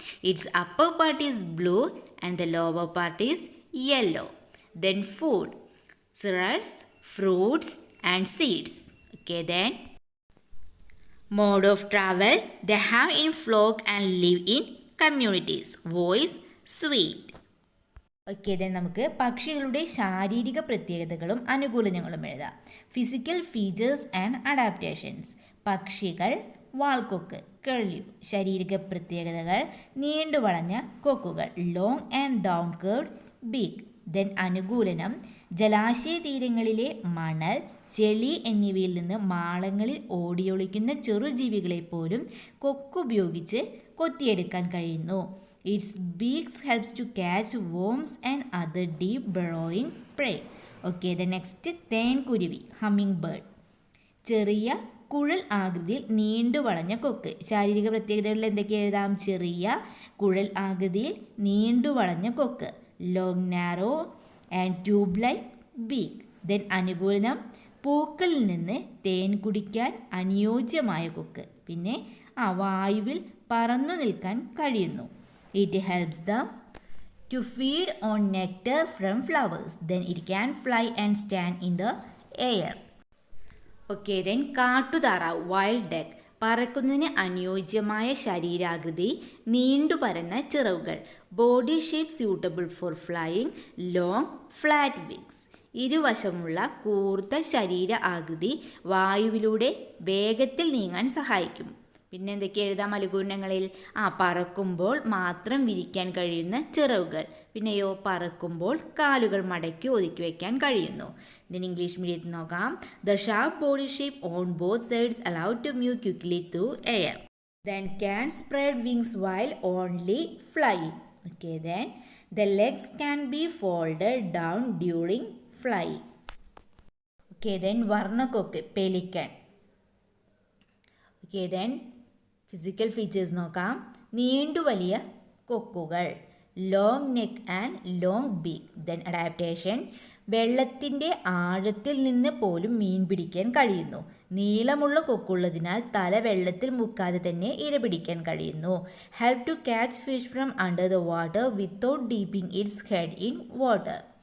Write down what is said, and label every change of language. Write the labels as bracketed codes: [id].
[en] Its upper part is blue and the lower part is yellow. Then food: cereals, fruits and seeds. Okay, then mode of travel: they have in flock and live in communities. Voice: sweet. [ml] Okay then നമുക്ക് പക്ഷികളുടെ ശാരീരിക പ്രത്യേകതകളും അനുകൂലനങ്ങളും എഴുതാം. [en] Physical features and adaptations. [ml] പക്ഷികൾ വാൾക്കൊക്ക് [en] Curlew. [ml] ശാരീരിക പ്രത്യേകതകൾ: നീണ്ടു വളഞ്ഞ കൊക്കുകൾ, [en] Long and down curved beak. [ml] Then അനുകൂലനം: ജലാശയ തീരങ്ങളിലെ മണൽ, ചെളി എന്നിവയിൽ നിന്ന് മാളങ്ങളിൽ ഓടിയൊളിക്കുന്ന ചെറുജീവികളെ പോലും കൊക്കുപയോഗിച്ച് കൊത്തിയെടുക്കാൻ കഴിയുന്നു. [en] Its beaks helps to catch worms and other deep burrowing prey. Okay, the next [ml] തേൻകുരുവി humming bird. ചെറിയ കുഴൽ ആകൃതിയിൽ നീണ്ടു വളഞ്ഞ കൊക്ക്. ശാരീരിക പ്രത്യേകതകളിൽ എന്തൊക്കെ എഴുതാം? ചെറിയ കുഴൽ ആകൃതിയിൽ നീണ്ടു വളഞ്ഞ കൊക്ക്, [en] Long narrow and tube like beak. [ml] Then അനുകൂലനം: പൂക്കളിൽ നിന്ന് തേൻ കുടിക്കാൻ അനുയോജ്യമായ കൊക്ക്. പിന്നെ വായുവിൽ പറന്നു നിൽക്കാൻ കഴിയുന്നു. [en] It helps them to feed on nectar from flowers. Then it can fly and stand in the air. [ml] Okay, then കാട്ടുതാറാവ് wild duck. പറക്കുന്നതിന് അനുയോജ്യമായ ശരീരാകൃതി, നീണ്ടു പരന്ന ചിറകുകൾ. [en] Body shape suitable for flying, long flat wings. [ml] ഇരുവശമുള്ള കൂർത്ത ശരീര ആകൃതി വായുവിലൂടെ വേഗത്തിൽ നീങ്ങാൻ സഹായിക്കും. പിന്നെ എന്തൊക്കെ എഴുതാം ലഘൂകരണങ്ങളിൽ? പറക്കുമ്പോൾ മാത്രം വിരിക്കാൻ കഴിയുന്ന ചിറകുകൾ. പിന്നെയോ പറക്കുമ്പോൾ കാലുകൾ മടക്കി ഒതുക്കി വയ്ക്കാൻ കഴിയുന്നു. ഇതിന് ഇംഗ്ലീഷ് മീഡിയത്തിൽ നോക്കാം. [en] The sharp body shape on both sides allow to move quickly through air. Then can spread wings while only flying. Okay, then the legs can be folded down during flying. Okay, then വർണ്ണക്കൊക്ക് pelican. Okay, then physical features നോക്കാം. [ml] നീണ്ടു വലിയ കൊക്കുകൾ, [en] long neck and long beak. Then adaptation, [ml] വെള്ളത്തിൻ്റെ ആഴത്തിൽ നിന്ന് പോലും മീൻ പിടിക്കാൻ കഴിയുന്നു. നീളമുള്ള കൊക്കുള്ളതിനാൽ തല വെള്ളത്തിൽ മുക്കാതെ തന്നെ ഇര പിടിക്കാൻ കഴിയുന്നു. [en] Help to catch fish from under the water without dipping its head in water.